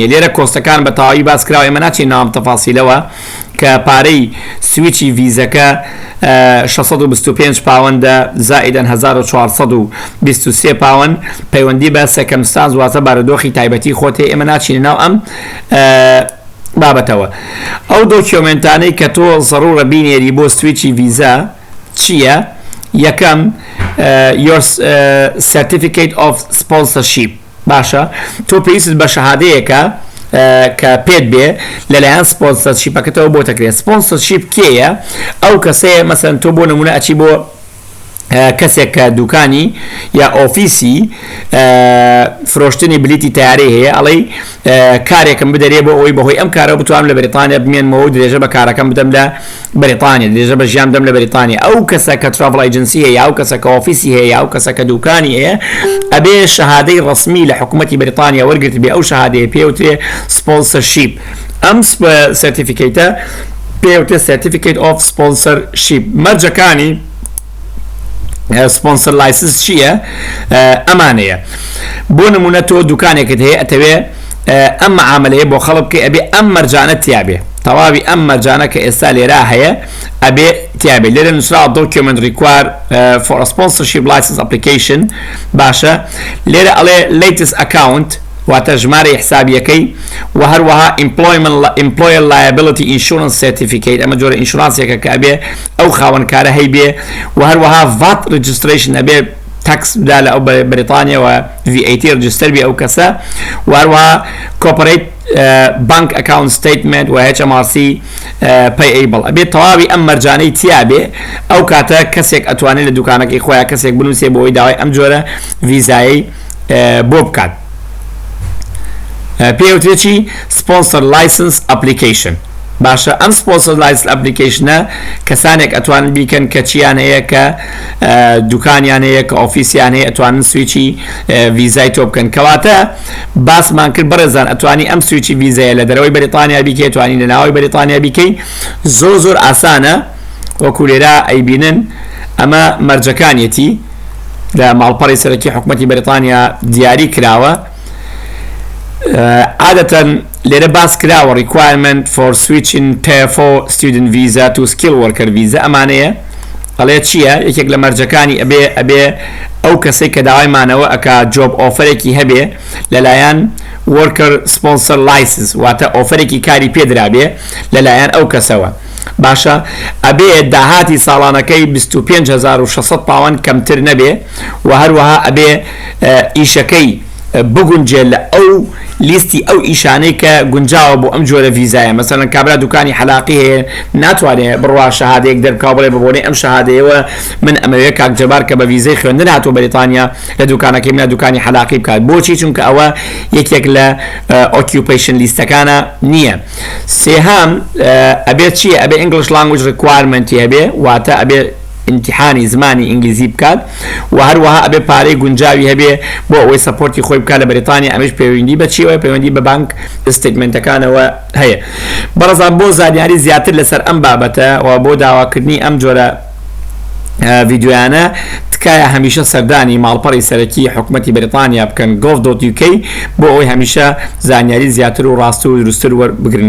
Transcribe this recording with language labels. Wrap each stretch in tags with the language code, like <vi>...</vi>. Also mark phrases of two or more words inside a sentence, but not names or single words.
<ckb>لێرە کۆستەکان بە تەواوی باس کراوە، ئێمە ناچین ناوام تەفاسیلەوە کە پارەی سویچی ڤیزەکە 625 پاوەندە زائیدەن 1423 پاوەند پەیوەندی بە سەکەمستانز واتە بارودۆخی تایبەتی خۆتێ. ئێمە ناچین ناو ئەم بابەتەوە. ئەو دۆکیۆمنتانەی کە تۆ زەڕوورە بینێری بۆ سویچی ڤیزا چییە؟</ckb> <en>یەکەم your certificate of sponsorship.</en> <ckb>باشە، تۆ پێویست بە شەهادەیەکە کە پێت بێ لەلایەن سپۆنسەرشیپەکەتەوە بۆ تەکرێت. سپۆنسەرشیپ کێیە؟ ئەو کەسەیە مەسەن تۆ بۆ نمونە ئەچی بۆ کەسێک کە دوکانی یا ئۆفیسی فرۆشتنی بلیتی تیارەی هەیە، ئەڵێ کارێکم بدەرێ بۆ ئەوەی بەهۆی ئەم کارە بتوانم لە بەریتانیا بمێنمەوە و درێژە بە کارەکەم بدەم لە بەریتانیا، درێژە بە ژیان بدەم لە بەریتانیا. ئەو کەسە کە ترافڵ ئەیجنسی هەیە، ئەو کەسە کە ئۆفیسی هەیە، ئەو کەسە کە دوکانی هەیە، ئەبێ شەهادەی ڕسمی لە حکوومەتی بەریتانیا وەرگرت بێ. ئەو شەهادەیە پێوترێ سپۆنسەرشیپ. ئەم سەرتیفیکەیتە پێوترێ</ckb> <en>certificate of sponsorship.</en> <ckb>مەرجەکانی سپۆنسەر لایسنس چییە؟ ئەمانەیە. بۆ نمونە تۆ دوکانێکت هەیە، ئەتەوێ ئەم معاملەیە بۆ خەڵک بکەی، ئەبێ ئەم مەرجانە تیابێ، تەواوی ئەم مەرجانە کە ئێستا لێرا هەیە ئەبێ تیابێ. لێرە نووسراوە</ckb> <en>document required for a sponsorship license application.</en> <ckb>باشە، لێرە ئەڵێ</ckb> <en>latest account</en> <ckb>واتە ژمارە حسابیەکەی و هەروەها</ckb> <en>employer liability insurance certificate،</en> <ckb>ئەمە جۆرە ئینشورانسێکە کە ئەبێ ئەو خاوەنکارە هەی بێ و هەروەها</ckb> <en>VAT registration</en> <ckb>ئەبێ تاکس بدا لە ئەو بەریتانیا و</ckb> <en>VAT register</en> <ckb>بێ ئەو کەسە و هەروەها</ckb> <en>corporate bank account statement</en> <ckb>و HMRC payable ئەبێ تەواوی ئەم مەرجانەی تیابێ. ئەو کاتە کەسێک ئەتوانێت لە دوکانەکەی خۆیان کەسێک بنووسێ بۆ ئەوەی داوای ئەم جۆرە ڤیزایی بۆ بکات. پێوترێ چی؟</ckb> <en>sponsor license application.</en> <ckb>باشە، ئەم</ckb> <en>sponsor license application</en> <ckb>ە کەسانێک ئەتوانن بیکەن کە چیان هەیە، کە دوکانیان هەیە، کە ئۆفیسیان هەیە، ئەتوانن سویچی ڤیزای تۆ بکەن. کەواتە باسمان کرد بەڕێزان ئەتوانی ئەم سویچی ڤیزایە لە دەرەوەی بەریتانیا بیکەی، ئەتوانی لە ناوەوەی بەریتانیا بیکەی. زۆر ئاسانە وەکو لێرە ئەیبینن ئەمە مەرجەکانیەتی لە ماڵپەڕی سەرەکی حکوومەتی بەریتانیا دیاری کراوە. عادەتەن لێرە باس کراوە</ckb> <en>requirement for switching tier 4 student visa to skill worker visa</en> <ckb>ئەمانەیە ئەڵێ چییە؟ یەکێک لە مەرجەکانی ئەبێ ئەو کەسێک کە داوایمانەوە ئەکا جۆب ئۆفەرێکی هەبێ لەلایەن</ckb> <en>worker sponsor license</en> <ckb>واتە ئۆفەرێکی کاری پێدرابێ لەلایەن ئەو کەسەوە. باشە ئەبێ داهاتی ساڵانەکەی 25,600 پاوەند کەمتر نەبێ و هەروەها ئەبێ ئیشەکەی بگونجێ لە ئەو لیستی ئەو ئیشانەی کە گونجاوە بۆ ئەم جۆرە ڤیزایە. مەسەڵەن کابرا دوکانی حەلاقی هەیە ناتوانێت بڕوا شەهادەیەک دەرکاو بڵێ ببۆنێ ئەم شەهادەیەوە من ئەمەوێت کاک جەبار کە بە ڤیزەی خوێندن هاتووە بەریتانیا لە دوکانەکەی منە دوکانی حەلاقی بکات. بۆچی؟ چونکە ئەوە یەکێک لە ئۆکیوپیشن لیستەکانە نییە. سێهام ئەبێت چیە؟ ئەبێ</ckb> <en>English language requirement</en> <ckb>هەبێ واتە ئەبێ امتحانی زمانی ئینگلیزی بکات و هەروەها ئەبێ پارەی گونجاوی هەبێ بۆ ئەوەی سەپۆرتی خۆی بکات لە بەریتانیا. ئەمەش پەیوەندی بە چیەوە؟ پەیوەندی بە بانک ستیتمنتەکانەوە هەیە. بەڕێزان بۆ زانیاری زیاتر لەسەر ئەم بابەتە و بۆ داواکردنی ئەم جۆرە ڤیدیۆیانە تکایە هەمیشە سەردانی ماڵپەڕی سەرەکی حکوومەتی بەریتانیا بکەن gov.uk بۆ ئەوەی هەمیشە زانیاری زیاتر و ڕاست و دروستتر وەربگرن.</ckb>